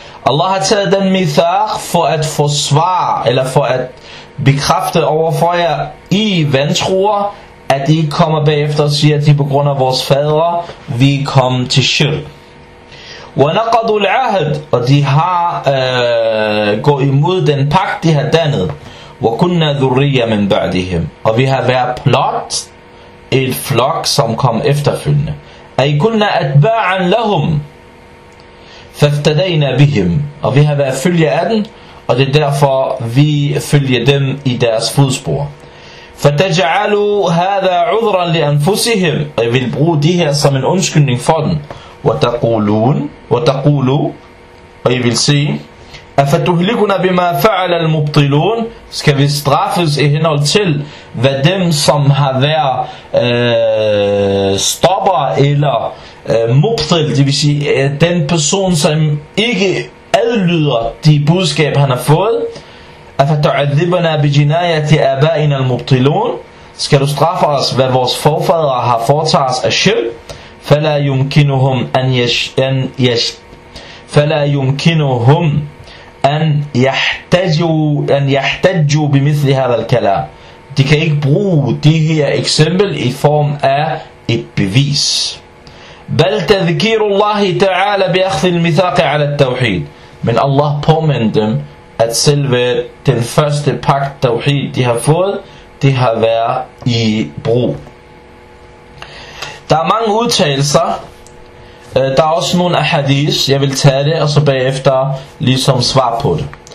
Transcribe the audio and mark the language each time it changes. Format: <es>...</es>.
<da>Allah har taget den mithaq for at forsvare, eller for at bekræfte overfor jer i vantroer, at I kommer bagefter og siger, at I på grund af vores fader, vi kom til shirk.</da> <ar>وَنَقَدُوا الْعَهْدِ.</ar> <da>Og de har gået imod den pakt, de har dannet.</da> <ar>وَكُنَّا ذُرِّيَّ مِنْ بَعْدِهِمْ.</ar> <da>Og vi har været plot et flok, som kom efterfølgende.</da> <ar>أي كنا أتباعا لهم فافتدينا بهم.</ar> <da>Og vi har været følge af dem, og det er derfor vi følger dem i deres fodspor.</da> <ar>فتجعلوا هذا عذرا لأنفسهم, أي</ar> <da>vil bruge det her som en undskyldning for dem.</da> <ar>وتقولون وتقولوا, أي</ar> <da>vil sige,</da> <ar>أفتهلكنا بما فعل المبطلون,</ar> <da>skal vi straffes i henhold til hvad dem som har været stopper eller mubtil, det vil sige den person som ikke adlyder de budskab han har fået.</da> <ar>أفتعذبنا بجناية آبائنا المبطلون,</ar> <da>skal du straffe os hvad vores forfædre har foretaget os af skyld.</da> <ar>فلا يمكنهم أن يش فلا يمكنهم أن يحتجوا أن يحتجوا بمثل هذا الكلام.</ar> <da>De kan ikke bruge det her eksempel i form af et bevis.</da> <ar>بل تذكير الله تعالى بأخذ الميثاق على التوحيد.</ar> <da>Men Allah påminder dem, at selve den første pagt tawhid, de har fået, de har været i brug. Der er mange udtalelser. Der er også nogle ahadith, jeg vil tage det, og så bagefter ligesom svar på det.</da>